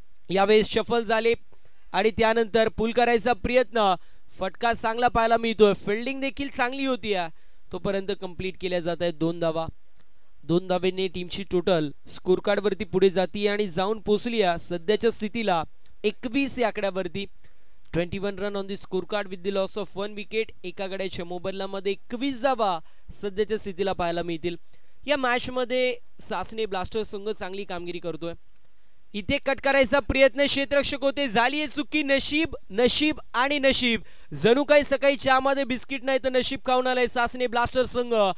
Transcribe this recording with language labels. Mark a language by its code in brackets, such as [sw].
[mr] यावेळेस शफल झाले आणि त्यानंतर पुल करायचा प्रयत्न. फटका चांगला पाहायला मिळतोय. फिल्डिंग देखील चांगली होती. तोपर्यंत कंप्लीट केल्या जात आहेत 2 धावा. 2 धावेने टीमची टोटल स्कोर कार्ड वरती पुढे जाती आणि जाऊन पोहोचली सध्याच्या स्थितीला 21 या आकड्यावरती. [en] 21 run on the score card with the loss of 1 wicket. [mr] एका गड्याच्या मोबदल्यामध्ये 21 धावा सध्याच्या स्थितीला पाहायला मिळतील. या मॅच मध्ये सासने ब्लास्टर संघ चांगली कामगिरी करतोय. इथे कट करायचा प्रयत्न क्षेत्ररक्षक होते. झाली चुकी. नशीब नशीब आणि नशीब. जणू काही सकाळी चहामध्ये बिस्किट नाही तर नशीब खाऊन आलाय सासने ब्लास्टर संघ.